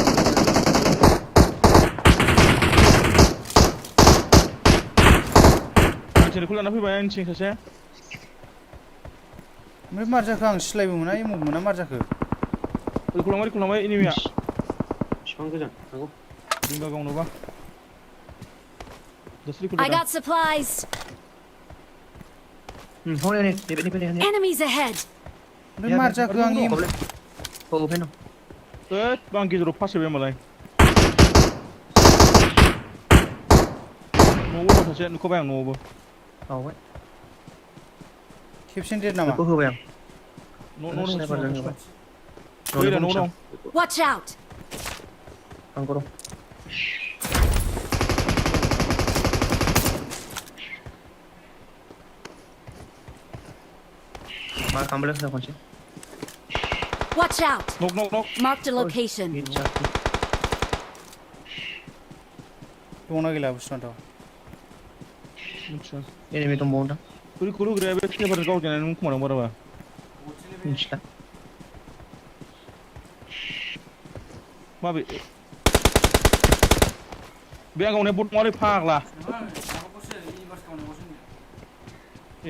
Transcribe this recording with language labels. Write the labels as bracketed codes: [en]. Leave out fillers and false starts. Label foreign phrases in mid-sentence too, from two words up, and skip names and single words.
[brx] मानसिखौ लाना फैबाय आंनिथिं सासे ओमफ्राय मार जाखो आं सिलायबो मोना एम मोना मार जाखो रिखलांबाय एनिमिया बिफां गोजान थांगौ लिंगा गावनोबा [en] I got supplies. Enemies ahead. [brx] ओमफ्राय मार जाखो आं एम आं गेजेराव फासैबाय होमबालाय न'आवबो दं सासे नुखाबाय आं न'आवबो खेबसेनो देर नामा होबाय आं न' दं [en] Watch out. [brx] आंखौ दं मा खालामबाय खनसे [en] Watch out. knock Marked a location. [brx] दंना गैला बुस्थुआथ' मिथिया एनिमि दंबावोदां रिखल होग्राया बे स्नाइपार गावजानाय नों खोमादां बाराबा मिथिला माबे बे आं गावनाय बट नङालै फाग्ला ए